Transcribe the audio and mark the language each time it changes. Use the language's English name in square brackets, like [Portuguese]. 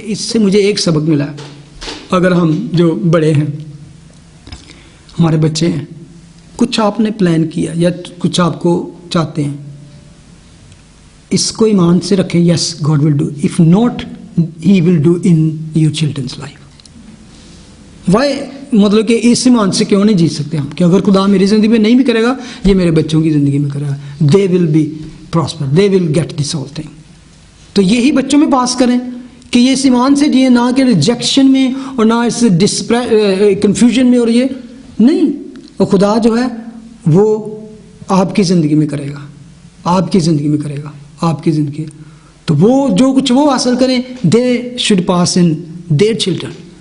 [Urdu] اس سے مجھے ایک سبق ملا ہے. اگر ہم جو بڑے ہیں، ہمارے بچے ہیں، کچھ آپ نے پلان کیا یا کچھ آپ کو چاہتے ہیں، اس کو ایمان سے رکھیں. [English] Yes God will do, if not he will do in your children's life. [Urdu] Y مطلب کہ اس ایمان سے کیوں نہیں جی سکتے ہم کہ اگر خدا میری زندگی میں نہیں بھی کرے گا، یہ میرے بچوں کی زندگی میں کرے گا. [English] They will be prosper, they will get this whole thing. [Urdu] تو یہی بچوں میں پاس کریں کہ یہ اس ایمان سے جیے، نہ کہ ریجیکشن میں اور نہ اس کنفیوژن میں، اور یہ نہیں. اور خدا جو ہے وہ آپ کی زندگی میں کرے گا، آپ کی زندگی میں کرے گا، آپ کی زندگی. تو وہ جو کچھ وہ حاصل کریں، [English] They should pass in their children.